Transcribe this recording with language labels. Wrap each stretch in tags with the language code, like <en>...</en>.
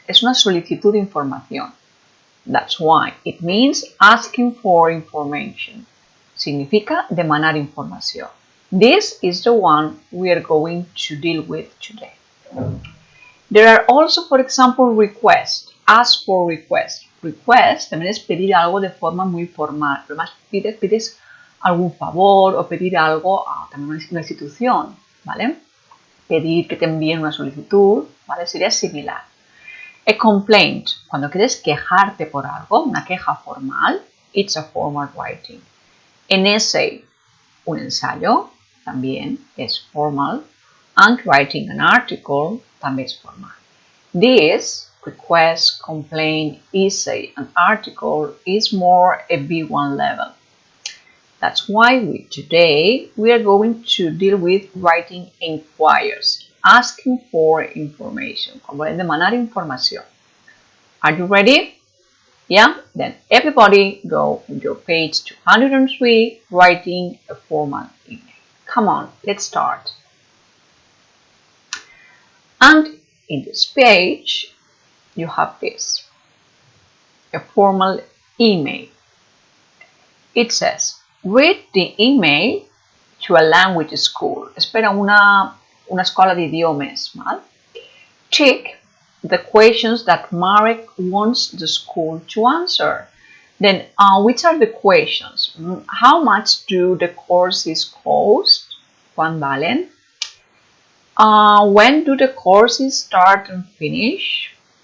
<es>Es una solicitud de información.</es> <en>That's why it means asking for information.</en> <es>Significa demanar información.</es> <en>This is the one we are going to deal with today. There are also, for example, requests. Ask for request.</en> <es>Request también es pedir algo de forma muy formal. Además, pides algún favor o pedir algo a también una institución, ¿vale? Pedir que te envíen una solicitud, ¿vale? Sería similar. A complaint, cuando quieres quejarte por algo, una queja formal,</es> <en>it's a formal writing. An essay,</en> <es>un ensayo, también es formal.</es> <en>And writing an article,</en> <es>también es formal.</es> <en>This, request, complaint, essay, and article is more a B1 level. That's why today we are going to deal with writing inquiries, asking for information,</en> <es>como demanar información.</es> <en>Are you ready? Yeah? Then everybody go on your page 203, writing a formal email. Come on, let's start. And in this page, you have this, a formal email. It says, read the email to a language school.</en> <es>Espera una escuela de idiomas, ¿vale?</es> <en>Check the questions that Marek wants the school to answer. Then, which are the questions? How much do the courses cost?</en> <es>¿Cuán valen?</es> <en>When do the courses start and finish?</en>